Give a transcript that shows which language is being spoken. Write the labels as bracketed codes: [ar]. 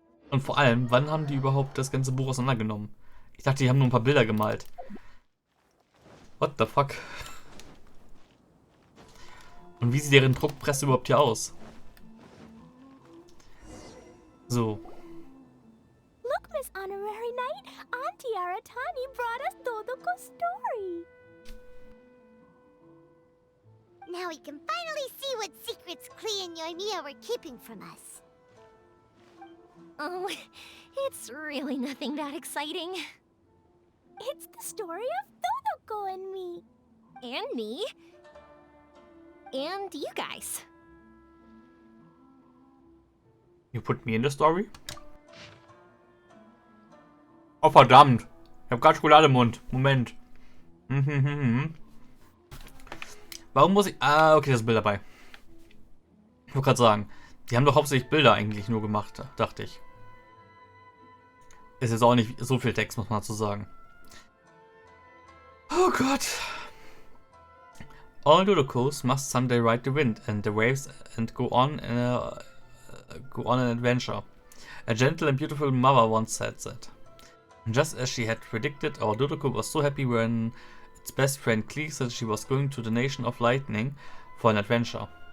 [de] Und vor allem, wann haben die überhaupt das ganze Buch auseinandergenommen? Ich dachte, die haben nur ein paar Bilder gemalt. [en] What the fuck? [de] Und wie sieht deren Druckpresse überhaupt hier aus? So. [en] Look, Miss Honorary Knight, Auntie Aratani brought us Dodoko's story. Now we can finally see what secrets Clee and Yoimiya were keeping from us. Oh, it's really nothing that exciting. It's the story of Dodoko and me. And me. And you guys. You put me in the story? [de] Oh verdammt. Ich hab grad Schokolade im Mund. Moment. Warum muss ich... okay, das ist ein Bild dabei. Ich wollte gerade sagen, die haben doch hauptsächlich Bilder eigentlich nur gemacht, dachte ich. Ist jetzt auch nicht so viel Text, muss man dazu sagen. Oh Gott. [en] All Dodokos must someday ride the wind and the waves and go on an adventure. A gentle and beautiful mother once said that. And just as she had predicted, our Dodoko was so happy when its best friend Clee said she was going to the Nation of Lightning for an adventure.